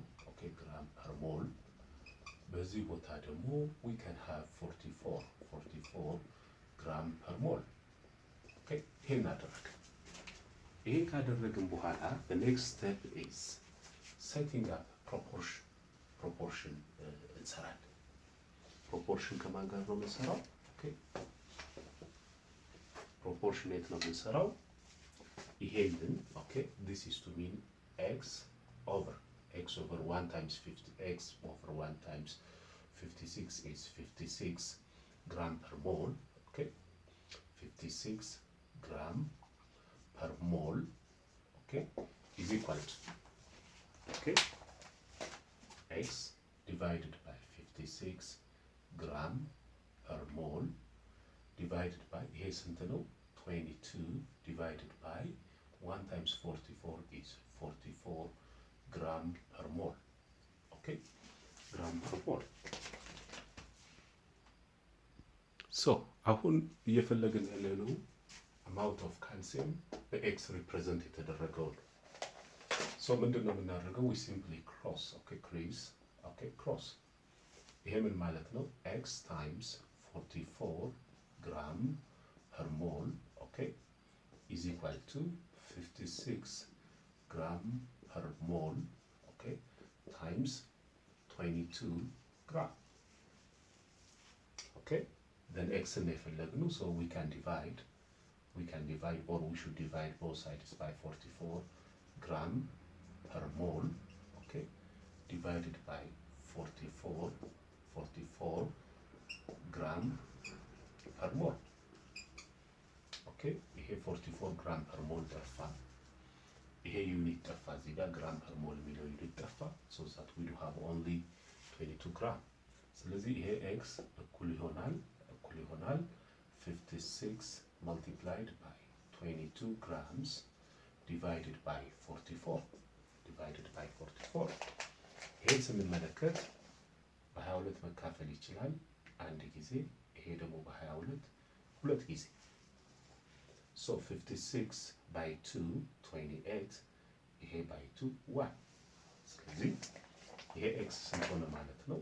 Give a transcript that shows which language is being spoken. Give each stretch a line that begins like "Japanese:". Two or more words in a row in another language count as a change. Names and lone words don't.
English: okay gram per mole።
Amharic: በዚህ ቦታ ደግሞ
English: we can have 44 gram per mole።
Amharic: ኦኬ ይሄን አደረግን። ካደረግን በኋላ
English: the next step is setting up proportion
Amharic: ፕሮፖርሽን እንሰራለን። ፕሮፖርሽን ከማን ጋር ነው የምንሰራው? ኦኬ ፕሮፖርሽን የት ነው የምንሰራው?
English: ይሄንን ኦኬ this is to mean x over 1 times 50 x over 1 times 56 is 56 gram per mole. Okay, 56 gram per mole, okay, is equal to, okay, x divided by 56 gram per mole divided by, here
Amharic: ስንት ነው?
English: 22 divided by 1 times 44 is 44 gram per mole. Okay, gram per mole. So
Amharic: አሁን እየፈለግን ያለነው
English: amount of calcium
Amharic: በኤክስ ሪፕሬዘንት የተደረገው ነው። ሶ ምንድነው የምናደርገው?
English: we simply cross, okay, cross.
Amharic: ይሄ ምን ማለት ነው?
English: x times 44 gram per mole, okay, is equal to 56 gram per mole, okay, times 22 gram. Okay, then x in የፈለግነው, so we can divide or we should divide both sides by 44 gram per mole, okay, divided by 44 gram per mole.
Amharic: Okay, ይሄ
English: 44 gram per mole
Amharic: ጠፋ። ይሄ ዩኒት ጠፋ። እዚህ ጋር
English: gram per mole
Amharic: የሚለው ዩኒት ጠፋ።
English: so that we do have only 22 gram።
Amharic: ስለዚህ ይሄ x እኩል ይሆናል
English: 56 multiplied by 22 grams divided by 44
Amharic: ይሄን ስንመለከት በ22 መካፈል ይችላል አንድ ጊዜ፣ ይሄ ደግሞ በ22 ሁለት ጊዜ።
English: so 56 by 2 28
Amharic: ይሄ
English: by 2 1።
Amharic: ስለዚህ ይሄ x ስንት ሆነ ማለት ነው?